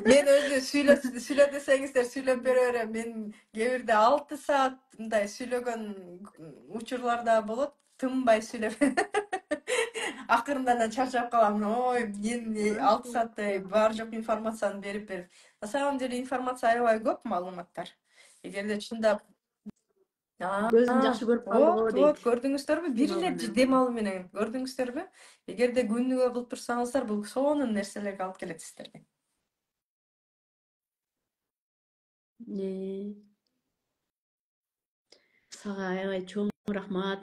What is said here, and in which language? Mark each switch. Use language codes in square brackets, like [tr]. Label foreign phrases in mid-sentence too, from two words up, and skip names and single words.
[ky] Мен өзү сүйлө десеңиздер сүйлөп бере берем. Мен кээ бирде 6 саат мындай сүйлөгөн учурларда болот. Тынбай сүйлөп. Акырында анан чарчап калам. Ой, мен 6 сааттай бар жок информацияны берип. [ru] На самом деле [ky] информация аябай көп, маалыматтар. Эгерде чындап көзүң жакшы көрүп калды дейт. Вот, көрдүңүздөрбү? Бир эле дем алуу менен көрдүңүздөрбү? Эгерде күнүгө кылып турсаңыздар, бул сонун нерселерге алып келет сиздерге. Сага аябай чоң рахмат.